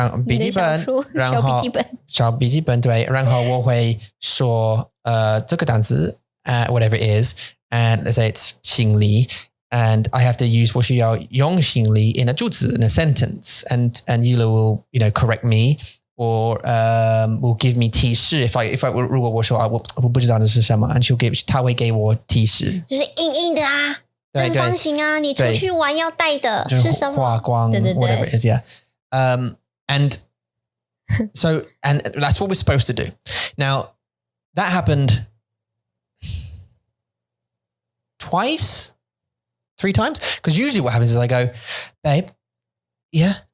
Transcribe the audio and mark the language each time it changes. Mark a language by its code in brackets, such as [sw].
[zh] 笔记本，然后小笔记本，对，然后我会说这个单词 [en] whatever it is, and let's say it's [zh] 心理 and I have to use 我需要用心理 [en] in a 句子 in a sentence, and Yula will correct me or will give me [zh] 提示 [en] if I [zh] 如果我说我不知道那是什么 and 他会给我提示，就是硬硬的啊，正方形啊，你出去玩要带的是什么？画光， [en] 对 whatever it is, yeah. And so and that's what we're supposed to do. Now that happened twice, 3 times, because usually what happens is I go, babe, yeah.